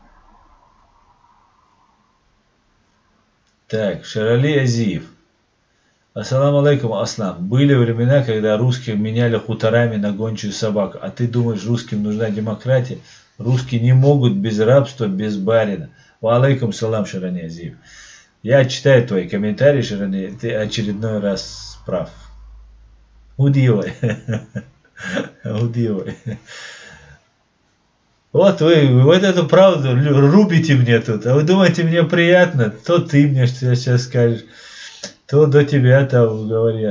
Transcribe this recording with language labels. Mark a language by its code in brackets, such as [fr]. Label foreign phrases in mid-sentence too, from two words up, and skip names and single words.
[ru] Так, Шарали Азиев. [ar] السلام عليكم, Аслам. [ru] Были времена, когда русских меняли хуторами на гончую собаку. А ты думаешь, русским нужна демократия? Русские не могут без рабства, без барина. [ar] وعليكم السلام, [ru] Шарали Азиев. Я читаю твои комментарии, Шарали. Ты очередной раз прав. Удивай. Удивай. Вот вы вот эту правду рубите мне тут, а вы думаете, мне приятно? То ты мне сейчас скажешь, то до тебя там говорят.